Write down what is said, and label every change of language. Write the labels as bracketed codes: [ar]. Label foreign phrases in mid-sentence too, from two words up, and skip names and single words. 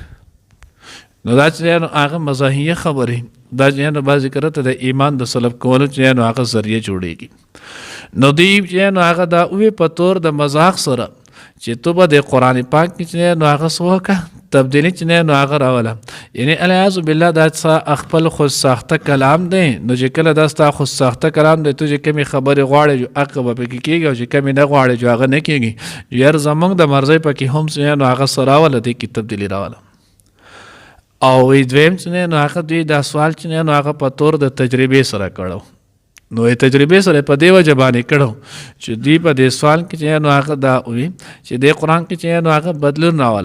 [ps] نو دا چې نو هغه مزاحیه خبرې دا چې نو بعضې کره ته د ایمان د سلب کولو چې نو هغه ذریعه جوړېږي. نو دوی چې نو هغه دا وی په طور د مذاق سره چې تو به د قرآن پاک کې چې نو هغه څه وکړه تبدیلی چې نو هغه راوله. یعنی [ar] الیاذ بالله [ps] دا خپل خود ساخته کلام دی. نو چې کله دا ستا خود ساخته کلام دی تو چې کمې خبرې غواړې جو حق به پکې کېږي او چې کمې نه غواړې جو هغه نه کېږي. یار زموږ د مرضۍ پکې هم چې نو هغه څه راوله دی کې تبدیلی راوله. او دویم چې نو هغه دوی دا سوال چې نو هغه په طور د تجربې سره کړو. نو تجربې سره په دې وجه باندې کړو چې دوی په دې سوال کې چې نو هغه دا وي چې د قرآن کې چې نو هغه بدلون راوله.